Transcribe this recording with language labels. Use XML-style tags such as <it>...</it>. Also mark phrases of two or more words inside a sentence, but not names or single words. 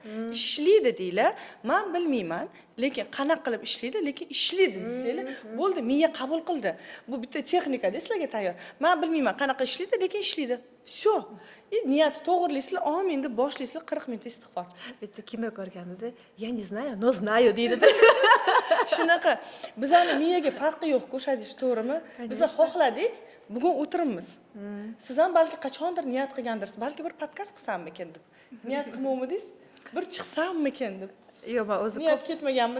<uz>Ishlaydi deylar. Men bilmayman, lekin qanaqa qilib ishlaydi, lekin ishlaydi desanglar, bo'ldi, miya qabul qildi. Bu bitta texnika-da sizlarga tayyor. Men bilmayman qanaqa ishlaydi, lekin ishlaydi.</uz> <ru>Всё.</ru> <uz>Niyati to'g'rilaysizlar, amin deb boshlaysizlar 40 minut istig'for. Bitta kino ko'rganida,</uz> <ru>"Я не знаю, но знаю" deydi.</ru> <uz>Shunaqa bizani miyaga farqi yo'q, qo'shadish to'g'rimi? Biz xohladik, bugun o'tiribmiz. Siz ham balki qachondir niyat qilgandirsiz, balki bir podkast qilsammikin deb. Niyat qilmovmidingiz? Bir chiqsammikin deb. Yo'q, men o'zi niyat ketmaganmi?</uz>